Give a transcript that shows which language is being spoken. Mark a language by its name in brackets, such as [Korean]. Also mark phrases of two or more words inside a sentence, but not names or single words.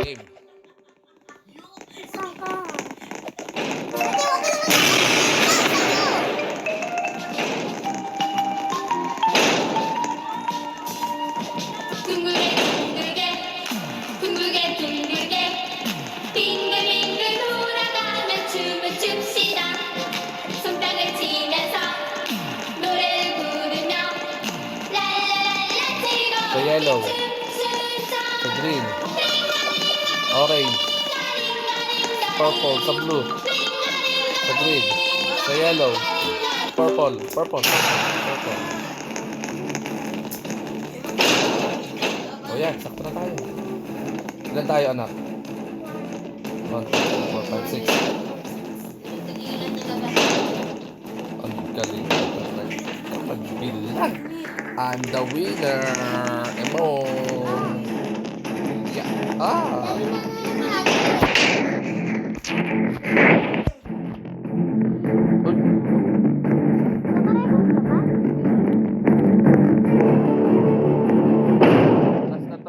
[Filipino] Game. Saan ka? [Korean] 둥글게 둥글게 빙글빙글 돌아가며 춤을 춥시다. 손뼉을 치면서 노래를 부르며 랄랄랄라 [Filipino] Sa yellow. [Korean] 즐겁게 춤추자. [English] Sa green. Orange. Purple. Sa blue. Sa green. Sa yellow. Purple. Purple. [Filipino] Purple. O yan, sakto na tayo. Ilan tayo, anak? 1, 2, 3, 4, 5, 6. Ang galing kapag bilang. [English] I'm the winner. Emo. Yeah. [Filipino] Uy. Last na to.